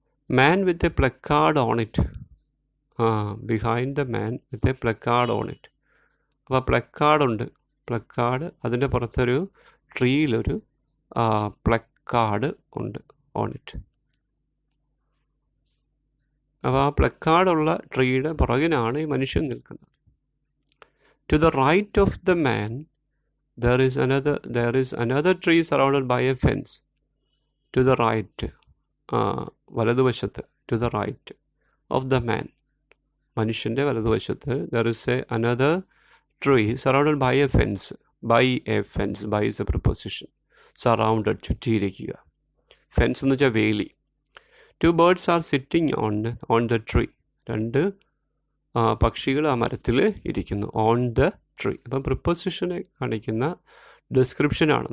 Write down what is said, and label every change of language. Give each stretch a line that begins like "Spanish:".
English: Man with a placard on it. Behind the man with a placard on it.
Malayalam: അപ്പോൾ പ്ലക്കാർഡുണ്ട്. Placard, അതിൻ്റെ പുറത്തൊരു ട്രീയിലൊരു placard ഉണ്ട്. On it. അപ്പോൾ ആ പ്ലക്കാർഡുള്ള ട്രീയുടെ പുറകിനാണ് ഈ മനുഷ്യൻ നിൽക്കുന്നത്.
English: To the right of the man there is another tree surrounded by a fence. To the right, വലതുവശത്ത്. To the right of the man, മനുഷ്യൻ്റെ വലതുവശത്ത്. There is another tree surrounded by a fence. By a fence, by is a preposition. Surrounded, ചുറ്റിയിരിക്കുക.
Malayalam: Fence എന്ന് വെച്ചാൽ വേലി.
English: Two birds are sitting on the tree.
Malayalam: രണ്ട് പക്ഷികൾ ആ മരത്തിൽ ഇരിക്കുന്നു.
English: On the tree.
Malayalam: അപ്പം പ്രിപ്പോസിഷനെ കാണിക്കുന്ന ഡിസ്ക്രിപ്ഷനാണ്.